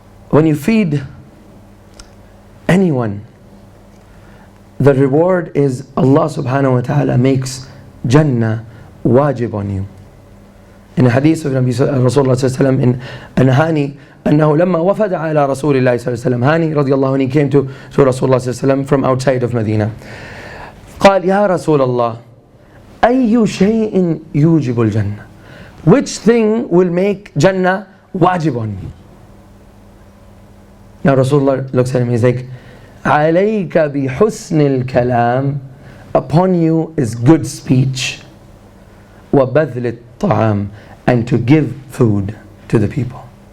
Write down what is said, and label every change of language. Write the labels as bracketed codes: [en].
[en] When you feed anyone, the reward is Allah subhanahu wa ta'ala makes Jannah wajib on you. In a hadith of Rasulullah sallallahu in Hani, [ar] أنه لما وفد على رسول الله صلى الله عليه وسلم, [en] Hani radiallahu anhu, he came to Rasulullah sallallahu alaihi wasallam from outside of Medina. [ar] قال يا رسول الله أي شيء يوجب الجنة? [en] Which thing will make Jannah wajib on me? Now Rasulullah looks at him, he's like, [ar] عليك بحسن الكلام, [en] upon you is good speech, [ar] وبذل الطعام, [en] and to give food to the people.